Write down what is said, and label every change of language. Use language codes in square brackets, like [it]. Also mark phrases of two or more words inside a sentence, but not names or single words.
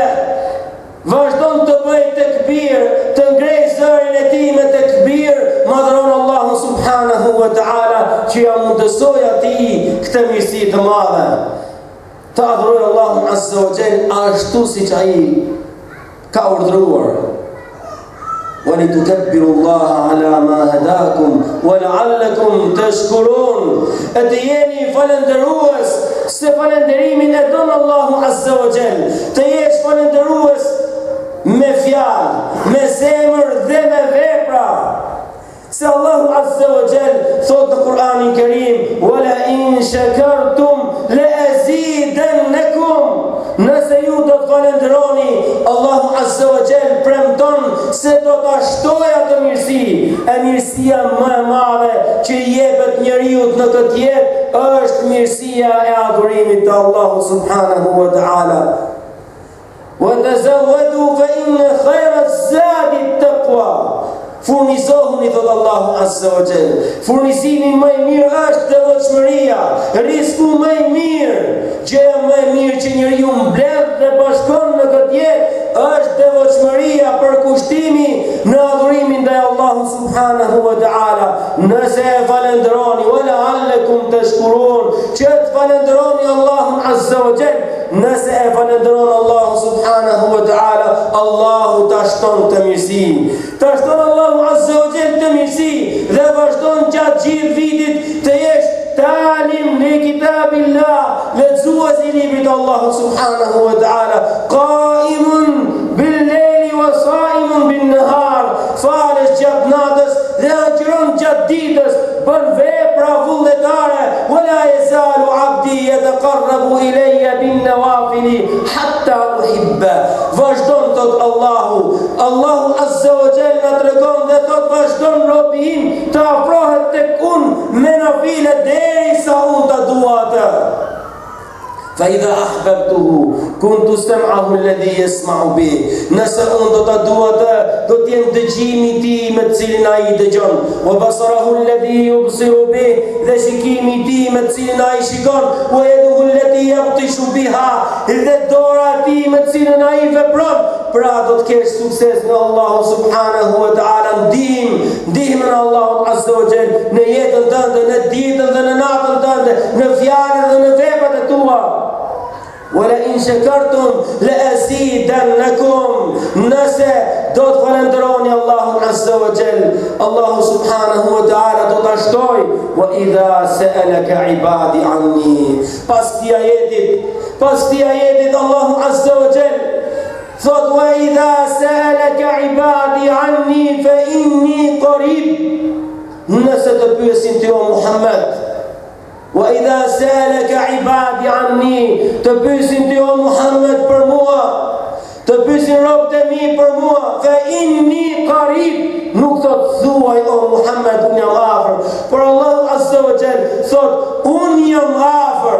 [sq] Vazhdon të bëj tekbir, të ngrej zërin e tij me tekbir, madhron Allahu [ar] سبحانه وتعالى [sq] që ja mundësoj atij këtë mirësi të madhe. Të adhuroj Allahun [ar] عز وجل [sq] ashtu siç ai ka urdhëruar. [ar] وَلِتُكَبِّرُوا اللَّهَ عَلَى مَا هَدَاكُمْ وَلَعَلَّكُمْ تَشْكُرُونَ. [sq] E të jeni falëndërues se falënderimin e don Allahu [ar] عز وجل. [sq] Të jesh falëndërues me fjalë, me zemër dhe me vepra. Se Allahu [ar] عز وجل [sq] thot në Kur'anin Kerim: [ar] "ولئن شكرتم لأزيدنكم." [sq] Nëse ju do të falënderoni, Allahu [ar] عز وجل [sq] premton se do ta shtojë atë mirësi. E mirësia më e madhe që jepet njeriu në këtë jetë është mirësia e adhurimit të Allahu [ar] سبحانه وتعالى. وتزودوا فإن خير الزاد التقوى. [sq] Furnizohuni, thot Allahu [ar] عز وجل. [sq] Furnizimi më i mirë është devotshmëria, risku më i mirë, gjëja më e mirë që njeriu mbledh dhe bashkon në këtë jetë është devotshmëria, përkushtimi në adhurimin ndaj Allahut [ar] سبحانه وتعالى. [sq] Nëse e falënderoni, [ar] ولعلكم تشكرون, [sq] që të falënderoni Allahun [ar] عز وجل. [sq] Nëse e falënderon Allahu [ar] سبحانه وتعالى, [sq] Allahu ta shton të mirësi. Ta shton Allahu [ar] عز وجل [sq] të mirësi dhe vazhdon gjatë gjithë vitit të jesh [ar] تاليا لكتاب الله, [sq] lexues i librit të Allahut [ar] سبحانه وتعالى, قائما بالليل وصائما بالنهار, [sq] falesh gjatë natës dhe agjeron gjatë ditës, bën vepra vullnetare. [ar] ولا يزال عبدي يتقرب إلي بالنوافل حتى أحبه. [sq] Vazhdon tot Allahu [ar] عز وجل [sq] na tregon dhe tot vazhdon robi im të afrohet tek unë me nafile derisa unë ta dua atë. [ar] فإذا أحببته كنت سمعه الذي يسمع به. [sq] Nëse unë do ta dua atë, do të jem dëgjimi i tij me të cilin ai dëgjon. [ar] وبصره الذي يبصر به, [sq] dhe shikimi i tij me të cilin ai shikon. [ar] ويده التي يبطش بها, [sq] dhe dora e tij me të cilën ai vepron. Pra do të kesh sukses në Allahu [ar] سبحانه وتعالى, [sq] ndihmën e Allahut [ar] عز وجل [sq] në jetën tënde, në ditën dhe në natën tënde, në fjalën dhe në veprat e tua. [ar] ولئن شكرتم لأزيدنكم. [sq] Nëse do të falënderoni Allahun [ar] عز وجل, [sq] Allahu [ar] سبحانه وتعالى [sq] do ta shtoj. [ar] وإذا سألك عبادي عني. [sq] Pas këtij ajetit Allahu [ar] عز وجل [sq] thot [ar] وإذا سألك عبادي عني فإني قريب. [sq] Nëse të pyesin ti o Muhammed, [ar] وإذا سألك عبادي عني, [sq] të pyesin ti o Muhammed për mua, të pyesin robët e mi për mua, [ar] فإني قريب, [sq] nuk thot thuaj o Muhammed unë jam afër, por Allahu [ar] عز وجل [sq] thot unë jam afër.